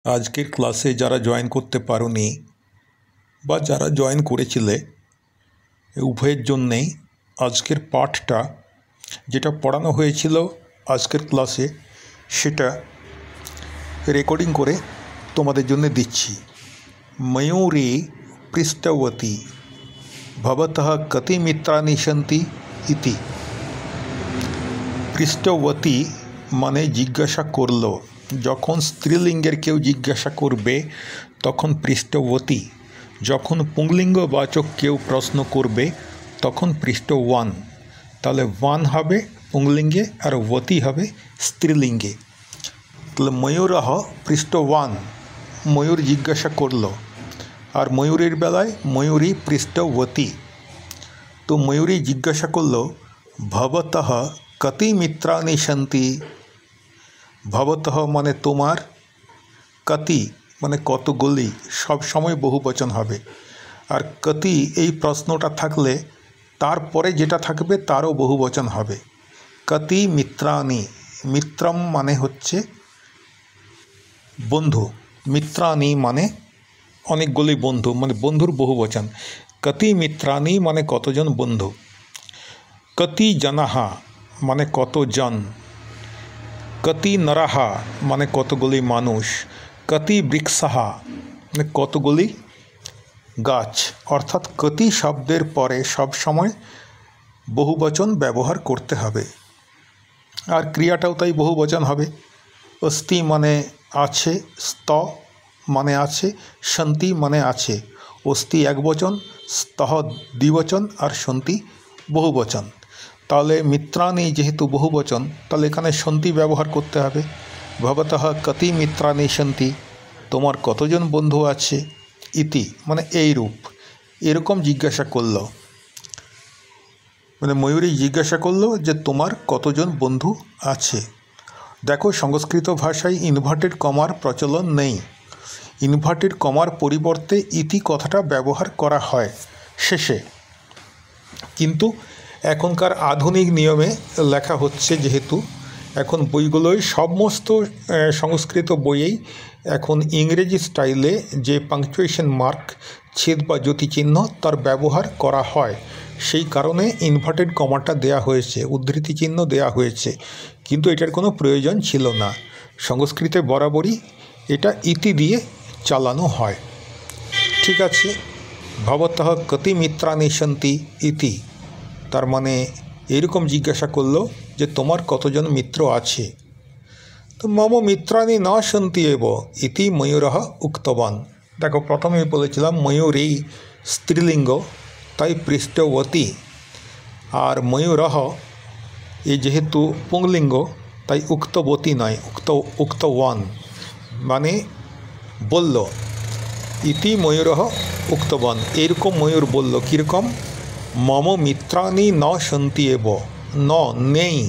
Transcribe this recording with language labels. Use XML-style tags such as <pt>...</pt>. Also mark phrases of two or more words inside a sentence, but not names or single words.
<bn>আজকের ক্লাসে যারা জয়েন করতে পারোনি বা যারা জয়েন করেছিলে উভয়ের জন্যেই আজকের পাঠটা যেটা পড়ানো হয়েছিল আজকের ক্লাসে সেটা রেকর্ডিং করে তোমাদের জন্য দিচ্ছি।</bn> <sa>मयूरी पृष्ठवती भवतः कति मित्राणि सन्ति इति।</sa> <bn>পৃষ্ঠবতী মানে জিজ্ঞাসা করল, যখন স্ত্রীলিঙ্গের কেউ জিজ্ঞাসা করবে তখন পৃষ্ঠবতী, যখন পুংলিঙ্গবাচক কেউ প্রশ্ন করবে তখন পৃষ্ঠবান। তাহলে বান হবে পুংলিঙ্গে আর বতী হবে স্ত্রীলিঙ্গে। ताहले</bn> <sa>मयूरः पृष्ठवान,</sa> <bn>ময়ূর জিজ্ঞাসা করল, আর ময়ূরের বেলায়</bn> <sa>मयूरी पृष्ठवती।</sa> <bn>তো ময়ূরী জিজ্ঞাসা করল</bn> <sa>भवतः कति मित्राणि सन्ति।</sa> <bn>ভবতঃ মানে তোমার, কতি মানে কতগুলি, সব সময় বহুবচন হবে। আর কতি এই প্রশ্নটা থাকলে তারপরে যেটা থাকবে তারও বহুবচন হবে।</bn> <sa>कति मित्राणि,</sa> <bn>मित्रम माने হচ্ছে বন্ধু, मित्राणि माने অনেকগুলি বন্ধু, মানে বন্ধুর বহুবচন।</bn> <sa>कति मित्राणि</sa> <bn>माने কতজন বন্ধু।</bn> <sa>कति जनाः</sa> <bn>माने কতজন।</bn> <sa>कति नरः</sa> <bn>মানে কতগুলি মানুষ।</bn> <sa>कति वृक्षः</sa> <bn>মানে কতগুলি গাছ। অর্থাৎ কতি শব্দের পরে সব সময় বহুবচন ব্যবহার করতে হবে। আর ক্রিয়াটাও তাই বহুবচন হবে। অস্তি মানে আছে, স্ত মানে আছে, সন্তি মানে আছে, सन्ति माने आछे। অস্তি একবচন, স্তঃ দ্বিবচন আর সন্তি বহুবচন। তাহলে মিত্রাণি যেহেতু বহুবচন তাহলে এখানে সন্তি ব্যবহার করতে হবে।</bn> <sa>भवतः कति मित्राणि सन्ति,</sa> <bn>তোমার কতজন বন্ধু আছে। ইতি মানে এই রূপ, এরকম জিজ্ঞাসা করল, মানে ময়ূরী জিজ্ঞাসা করল যে তোমার কতজন বন্ধু আছে। দেখো সংস্কৃত ভাষায়</bn> <en>inverted comma-r</en> <bn>প্রচলন নেই।</bn> <en>inverted comma-r</en> <bn>পরিবর্তে ইতি কথাটা ব্যবহার করা হয় শেষে, কিন্তু এখনকার আধুনিক নিয়মে লেখা হচ্ছে যেহেতু এখন বইগুলোয় সমস্ত সংস্কৃত বইয়েই এখন ইংরেজি স্টাইলে যে</bn> <en>punctuation mark</en> <bn>ছেদ বা জ্যোতি চিহ্ন তার ব্যবহার করা হয়, সেই কারণে</bn> <en>inverted comma-ta</en> <bn>দেওয়া হয়েছে, উদ্ধৃতি চিহ্ন দেওয়া হয়েছে, কিন্তু এটার কোনো প্রয়োজন ছিল না। সংস্কৃতে বরাবরই এটা ইতি দিয়ে চালানো হয়। ঠিক আছে।</bn> <sa>भवतः कति मित्राणि सन्ति इति,</sa> <bn>তার মানে এরকম জিজ্ঞাসা করল যে তোমার কতজন মিত্র আছে।</bn> <sa>तो मम मित्राणि न सन्ति एव इति मयूरः उक्तवान्।</sa> <bn>দেখো প্রথমেই বলেছিলাম ময়ূরী স্ত্রীলিঙ্গ তাই পৃষ্ঠবতী, আর ময়ূরঃ যে যেহেতু পুংলিঙ্গ তাই উক্তবতী নয়, উক্তবান্ মানে বলল।</bn> <sa>इति मयूरः उक्तवान्,</sa> <bn>এরকম ময়ূর বলল কীরকম</bn> <sa>मम मित्राणि न सन्ति एव,</sa> <bn>न नेই।</bn>